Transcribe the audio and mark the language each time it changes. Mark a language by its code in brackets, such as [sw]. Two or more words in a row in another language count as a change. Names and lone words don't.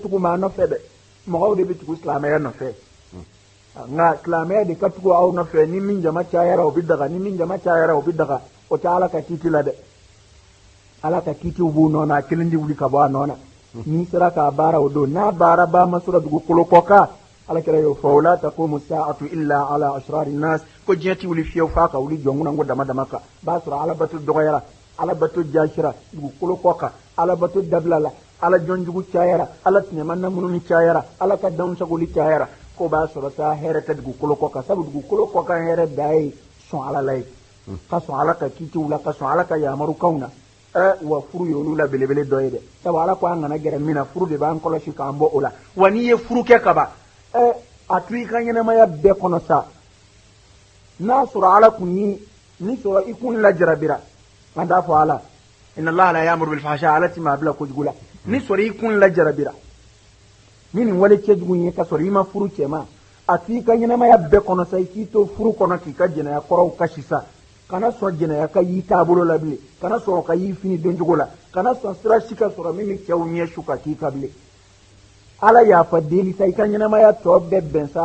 [bm] tugu maa nɔfɛ dɛ mɔgɔw de bɛ tugu silamɛya nɔfɛ nka silamɛya de ka tugu aw nɔfɛ ni min jama cayara o bɛ daga ni min jama cayara o bɛ daga o tɛ ala ka kiiti la dɛ ala ka kiitiw b'u nɔ na a kelen de wuli ka bɔ a nɔ na n'i sera k'a baara o don n'a baara ba ma sɔrɔ dugukolo kɔ kan ala kɛra y'o fɔ [ar] لا تقوم الساعة إلا على أشرار الناس [bm] ko diɲɛ ti wuli fiyewu f'a ka wuli jɔnkunan ko dama dama kan b'a sɔrɔ ala bato dɔgɔyara ala bato jasira dugukolo kɔ kan ala bato dabila la ala jɔnjugu cayara ala tinɛmanna minnu cayara ala ka dansagoli cayara ko b'a sɔrɔ sa hɛrɛ tɛ dugukolo kɔ kan sabu dugukolo kɔ kan hɛrɛ da ye sɔn ala la ye ka sɔn ala ka kiitiw la ka sɔn ala ka yamarukanw na wa furu yolu la belebele dɔ ye dɛ sabu ala ko an kana gɛrɛ min na furu de b'an kɔlɔsi k'an bɔ o la wa n'i ye furu kɛ kaba a to i ka ɲɛnamaya bɛɛ kɔnɔ sa n'a sɔrɔ ala kun ni sɔrɔ i kun lajarabira an t'a fɔ ala [ar] إن الله لا يأمر بالفحشاء [bm] ala ti maa bila kojugu la ni sɔrɔ i kun lajarabira ni nin wale cɛjugu ye ka sɔrɔ i ma furu cɛ ma a to i ka ɲɛnamaya bɛɛ kɔnɔ sa i k'i to furu kɔnɔ k'i ka jɛnɛya kɔrɔw kasi sa kana sɔn jɛnɛya ka y'i taabolo la bilen kana sɔn ka y'i fini don cogo la kana sɔn sira si ka sɔrɔ min bɛ cɛw ɲɛ su ka k'i ka bilen ala yafa deli sa i ka ɲɛnamaya tɔ bɛɛ bɛn sa